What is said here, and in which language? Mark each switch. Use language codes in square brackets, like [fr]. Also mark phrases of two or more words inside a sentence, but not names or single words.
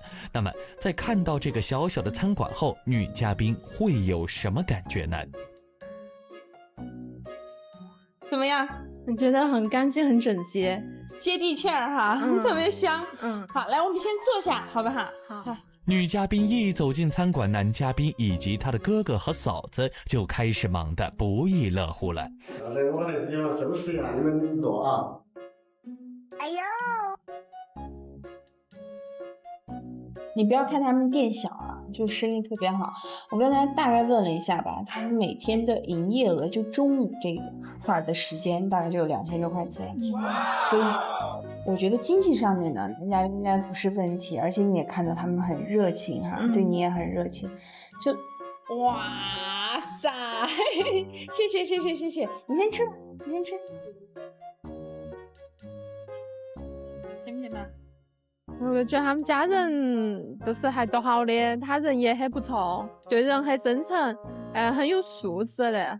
[zh] 那麼在看到這個小小的餐館後，女嘉賓會有什麼感覺呢？怎麼樣？我覺得很乾淨，很整潔，接地氣兒哈，特別香。好，來，我們先坐下，好不好？好。女嘉賓一走進餐館，男嘉賓以及他的哥哥和嫂子就開始忙得不亦樂乎了。好的，我來要收拾一下你們坐啊。哎呦！你不要看他們店小啊，就生意特別好。我剛才大概問了一下吧，他們每天的營業額就中午這個塊的時間大概就有2000多塊錢，所以我覺得經濟上面呢，人家應該不是問題。而且你也看到他們很熱情哈，對你也很熱情，就哇塞，謝謝，你先吃，甜不甜吧？我覺得他們家人都是還都好的，他人也很不錯，對人很真誠，很有素質的。